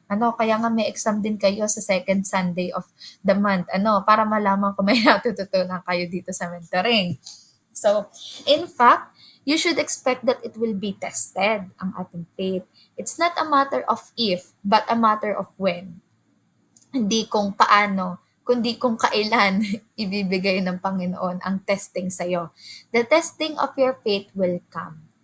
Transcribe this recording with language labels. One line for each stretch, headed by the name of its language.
Filipino: Kaya nga may exam din kayo sa second Sunday of the month. Para malaman kung may natututunan kayo dito sa mentoring.
English: So, in fact, you should expect that it will be tested, ang ating faith. It's not a matter of if, but a matter of when.
Filipino: Hindi kung paano, kundi kung kailan ibibigay ng Panginoon ang testing sa'yo.
English: The testing of your faith will come.